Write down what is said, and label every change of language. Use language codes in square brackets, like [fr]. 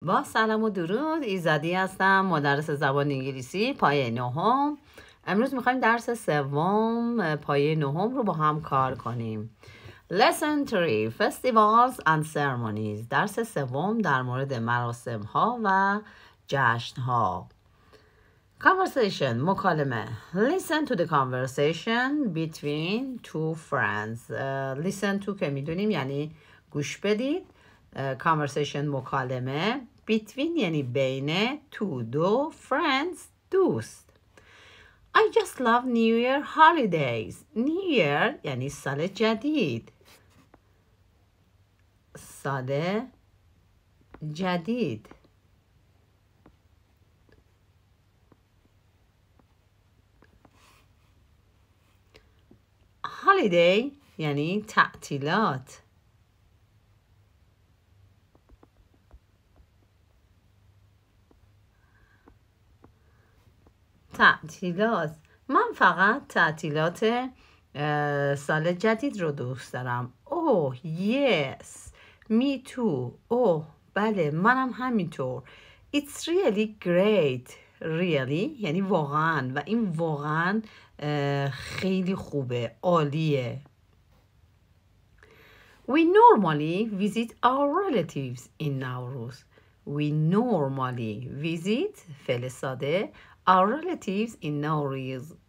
[fa] با سلام و درود، ایزدی هستم، مدرس زبان انگلیسی پایه نهم. امروز میخوایم درس سوم پایه نهم رو با هم کار کنیم. [en] Lesson 3 Festivals and Ceremonies. [fa] درس سوم در مورد مراسم ها و جشن ها. Conversation، مکالمه. [en] Listen to the conversation between two friends. [fa] Listen to که میدونیم یعنی گوش بدید. Conversation مکالمه. Between یعنی بین. To دو friends دوست. [en] I just love New Year holidays. [fa] New Year یعنی سال جدید. سال جدید. Holiday یعنی تعطیلات. تعطیلات. من فقط تعطیلات سال جدید رو دوست دارم. [en] Oh yes, me too. [fa] اوه بله منم همینطور. [en] It's really great. [fa] Really یعنی واقعا، و این واقعا خیلی خوبه، عالیه. [en] We normally visit our relatives in Nowruz. We normally visit [fa] فعل ساده [en] our relatives in Nowruz.